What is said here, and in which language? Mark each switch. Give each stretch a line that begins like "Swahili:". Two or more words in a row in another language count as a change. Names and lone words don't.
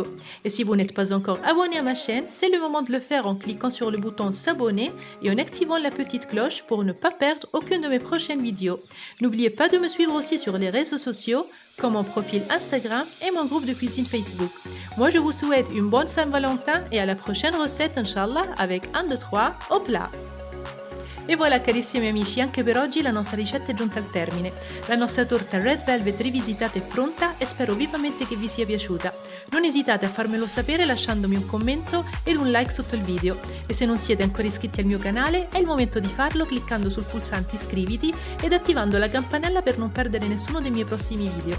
French: Et si vous n'êtes pas encore abonné à ma chaîne, c'est le moment de le faire en cliquant sur le bouton s'abonner et en activant la petite cloche pour ne pas perdre aucune de mes prochaines vidéos. N'oubliez pas de me suivre aussi sur les réseaux sociaux comme mon profil Instagram et mon groupe de cuisine Facebook. Moi je vous souhaite une bonne Saint-Valentin et à la prochaine recette, Inch'Allah, avec 1, 2, 3, hop là!
Italian: E voilà carissimi amici, anche per oggi la nostra ricetta è giunta al termine. La nostra torta Red Velvet rivisitata è pronta e spero vivamente che vi sia piaciuta. Non esitate a farmelo sapere lasciandomi un commento ed un like sotto il video. E se non siete ancora iscritti al mio canale, è il momento di farlo cliccando sul pulsante iscriviti ed attivando la campanella per non perdere nessuno dei miei prossimi video.